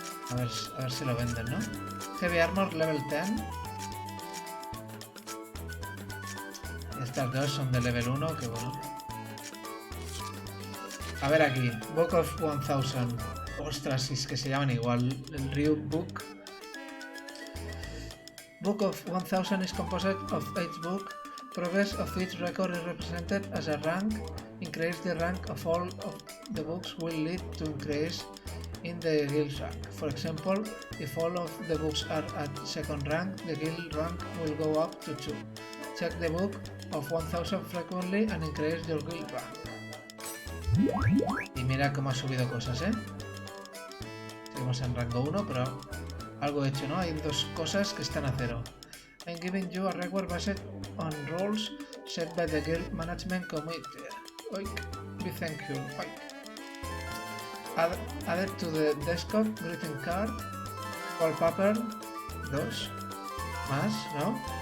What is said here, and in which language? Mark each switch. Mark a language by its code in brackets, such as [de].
[es] A ver si lo venden, ¿no? Heavy Armor level 10. Estas dos son de level 1, que bueno. A ver aquí, Book of 1000. Ostras, si es que se llaman igual. El Ryu Book. [en] Book of 1000 is composed of each book. Progress of each record is represented as a rank. Increase the rank of all of the books will lead to increase in the guild rank. For example, if all of the books are at second rank, the guild rank will go up to 2. Check the book of 1000 frequently and increase your guild rank. [es] Y mira cómo ha subido cosas, ¿eh? Seguimos en rango 1, pero algo hecho, ¿no? Hay dos cosas que están a 0. [en] I'm giving you a reward based on rules set by the guild management committee. Oik. We thank you. Oik. Added to the desktop greeting card. [es] Wallpaper 2. Más, ¿no?